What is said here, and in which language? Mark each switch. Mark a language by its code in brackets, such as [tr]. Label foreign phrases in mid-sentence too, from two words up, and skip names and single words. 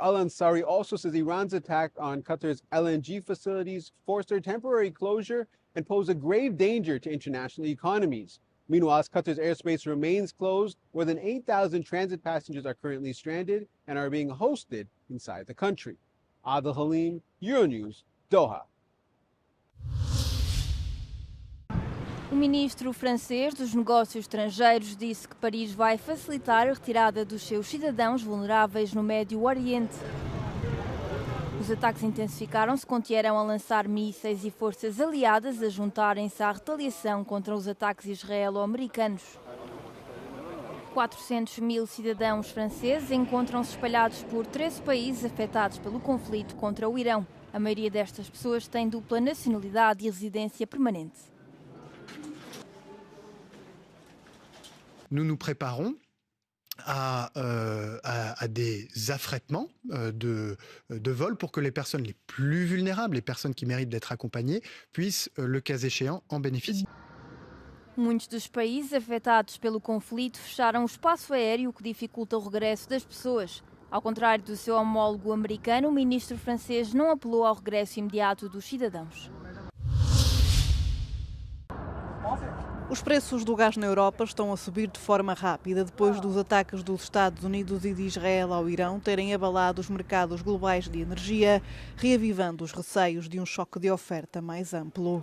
[en] Al-Ansari also says Iran's attack on Qatar's LNG facilities forced their temporary closure and pose a grave danger to international economies. Meanwhile, as Qatar's airspace remains closed, more than 8,000 transit passengers are currently stranded and are being hosted inside the country. Adil Halim, Euronews, Doha. [pt] O ministro francês dos Negócios Estrangeiros disse que Paris vai facilitar a retirada dos seus cidadãos vulneráveis no Médio Oriente. Os ataques intensificaram-se quando Teherão a lançar mísseis e forças aliadas a juntarem-se à retaliação contra os ataques israelo-americanos. 400 mil cidadãos franceses encontram-se espalhados por 13 países afetados pelo conflito contra o Irão. A maioria destas pessoas tem dupla nacionalidade e residência permanente. [fr] Nous nous préparons à des affrètements de vol pour que les personnes les plus vulnérables, les personnes qui méritent d'être accompagnées, puissent, le cas échéant, en bénéficier. [pt] Muitos dos países afetados pelo conflito fecharam o espaço aéreo, o que dificulta o regresso das pessoas. Ao contrário do seu homólogo americano, o ministro francês não apelou ao regresso imediato dos cidadãos. Os preços do gás na Europa estão a subir de forma rápida depois dos ataques dos Estados Unidos e de Israel ao Irão terem abalado os mercados globais de energia, reavivando os receios de um choque de oferta mais amplo.